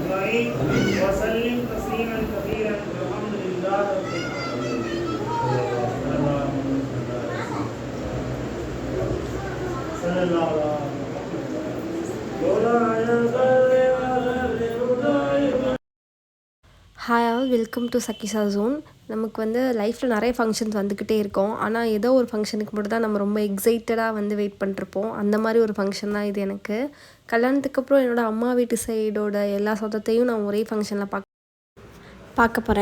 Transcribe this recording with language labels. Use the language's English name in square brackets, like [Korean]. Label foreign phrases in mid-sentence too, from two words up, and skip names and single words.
[Arabic] وسلم تسليما كثيرا والحمد لله رب العالمين. صلى الله عليه [English] Hi all, welcome to சக்கிசா ஜோன். [Tamil] நமக்கு வந்து லைஃப்பில் நிறைய ஃபங்க்ஷன்ஸ் வந்துக்கிட்டே இருக்கும். ஆனால் ஏதோ ஒரு ஃபங்க்ஷனுக்கு மட்டும் தான் நம்ம ரொம்ப [English] excitedஆக wait [Tamil] பண்ணிருப்போம். அந்த மாதிரி ஒரு ஃபங்க்ஷன் தான் இது எனக்கு. கல்யாணத்துக்கு அப்புறம் என்னோடய அம்மா வீட்டு சைடோட எல்லா சொந்தத்தையும் நான் ஒரே ஃபங்க்ஷனில் பார்க்க போகிறேன்.